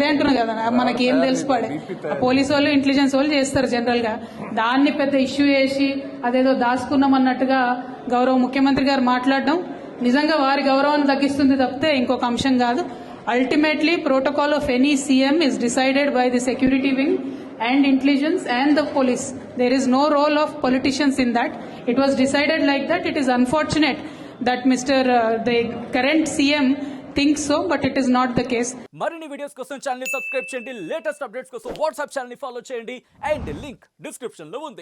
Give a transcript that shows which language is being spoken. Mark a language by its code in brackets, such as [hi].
[te] అదే అంటున్నా కదా, మనకి ఏం తెలిసిపడే పోలీసు వాళ్ళు ఇంటెలిజెన్స్ వాళ్ళు చేస్తారు జనరల్ గా. దాన్ని పెద్ద ఇష్యూ చేసి అదేదో దాచుకున్నాం అన్నట్టుగా గౌరవ ముఖ్యమంత్రి గారు మాట్లాడడం నిజంగా వారి గౌరవాన్ని తగ్గిస్తుంది తప్పితే ఇంకొక అంశం కాదు. [en] Ultimately, protocol of any CM is decided by the security wing and intelligence and the police. There is no role of politicians in that. It was decided like that. It is unfortunate that the current CM thinks so, but it is not the case. [te] మరిన్ని videos కోసం channel ని subscribe చేయండి, latest updates కోసం WhatsApp channel ని follow చేయండి, and link description లో ఉంది.